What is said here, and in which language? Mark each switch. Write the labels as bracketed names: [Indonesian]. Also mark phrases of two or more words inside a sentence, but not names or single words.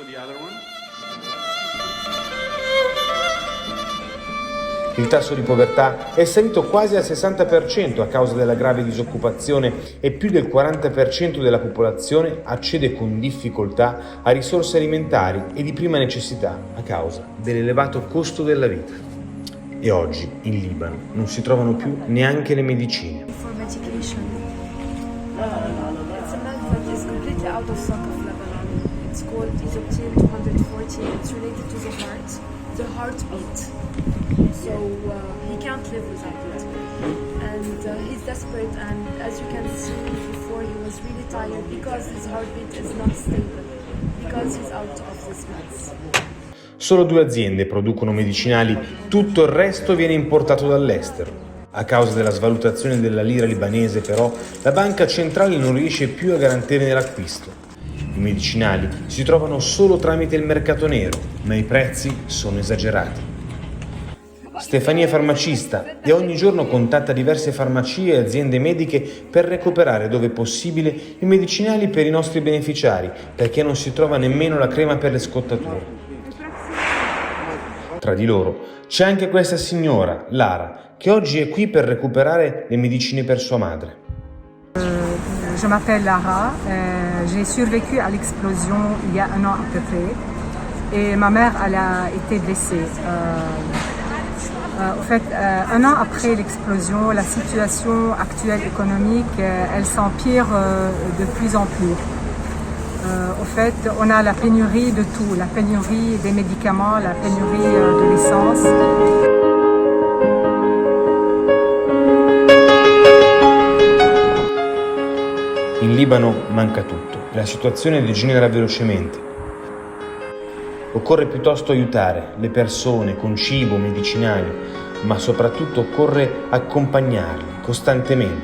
[Italian] Il tasso di povertà è salito quasi al 60% a causa della grave disoccupazione e più del 40% della popolazione accede con difficoltà a risorse alimentari e di prima necessità a causa dell'elevato costo della vita. E oggi in Libano non si trovano più neanche le medicine. [English] For medication. It's a med that is completely out of stock of Lebanon. It's called Isoptin 240. It's related to the heartbeat. So he can't live without it. And he's desperate, and as you can see before, he was really tired because his heartbeat is not stable, because he's out of this meds. [Italian] Solo 2 aziende producono medicinali, tutto il resto viene importato dall'estero. A causa della svalutazione della lira libanese, però, la banca centrale non riesce più a garantirne l'acquisto. I medicinali si trovano solo tramite il mercato nero, ma i prezzi sono esagerati. Stefania è farmacista e ogni giorno contatta diverse farmacie e aziende mediche per recuperare dove possibile i medicinali per i nostri beneficiari, perché non si trova nemmeno la crema per le scottature. Tra di loro c'è anche questa signora, Lara, che oggi è qui per recuperare le medicine per sua madre. [French] Je m'appelle Lara, j'ai survécu à l'explosion il y a 1 an à peu près et ma mère elle a été blessée. En fait, 1 an après l'explosion, la situation actuelle économique, elle s'empire de plus en plus. Au fait, on a la pénurie de tout, la pénurie des médicaments, la pénurie de l'essence. [Italian] In Libano manca tutto e la situazione degenera velocemente. Occorre piuttosto aiutare le persone con cibo, medicinali, ma soprattutto occorre accompagnarli costantemente.